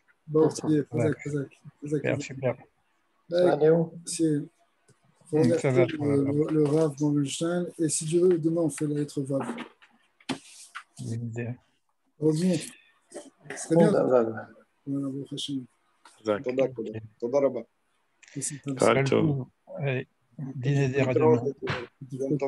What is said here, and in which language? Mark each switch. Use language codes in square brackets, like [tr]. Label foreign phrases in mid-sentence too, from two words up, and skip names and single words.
[fr] Bon, Chazak. Super. C'est le Rav Morgenstein. Et si Dieu veut, demain, on fait la lettre Vav. Heureusement. C'est bien. Voilà, bon, [he] חזק. תודה רבה. כל טוב. דין נדר, אדוני. להתראות.